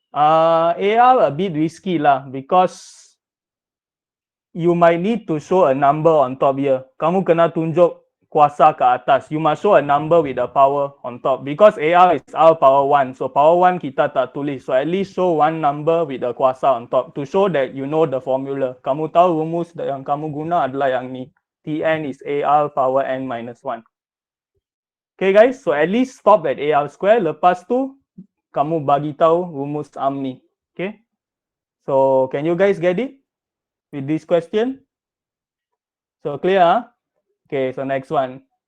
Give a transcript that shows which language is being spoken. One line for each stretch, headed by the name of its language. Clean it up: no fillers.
English: AR a bit risky lah because you might need to show a number on top here.
Malay: Kamu kena tunjuk kuasa ke atas.
English: You must show a number with a power on top because AR is R power 1. So power 1
Malay: kita tak tulis.
English: So at least show one number with a kuasa on top to show that you know the formula.
Malay: Kamu tahu rumus yang kamu guna adalah yang ni.
English: Tn is AR power N minus 1. Okay guys, so at least stop at AR square.
Malay: Lepas tu kamu bagi tahu rumus ni.
English: Okay. So can you guys get it with this question? So clear, huh? Okay, so next one.